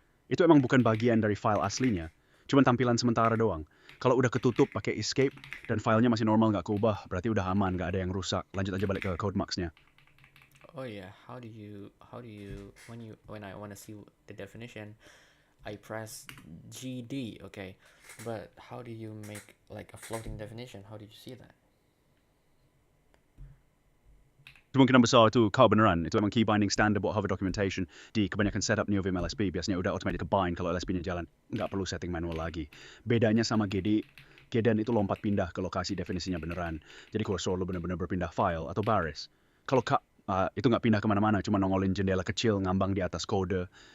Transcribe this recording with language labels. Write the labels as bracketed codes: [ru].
[id] Itu emang bukan bagian dari file aslinya, cuma tampilan sementara doang. Kalau udah ketutup pakai escape dan filenya masih normal nggak keubah, berarti udah aman, nggak ada yang rusak. Lanjut aja balik ke code mux-nya. [en] Oh yeah, how do you when I want to see the definition, I press GD, okay. But how do you make like a floating definition? How did you see that? [id] Kemungkinan besar itu kau beneran. Itu emang key binding standard buat hover documentation di kebanyakan setup NeoVim LSP. Biasanya udah automatic bind kalau LSP-nya jalan. Nggak perlu setting manual lagi. Bedanya sama GD, GDN itu lompat pindah ke lokasi definisinya beneran. Jadi kursor lo bener-bener berpindah file atau baris. Kalau itu nggak pindah kemana-mana, cuma nongolin jendela kecil ngambang di atas kode.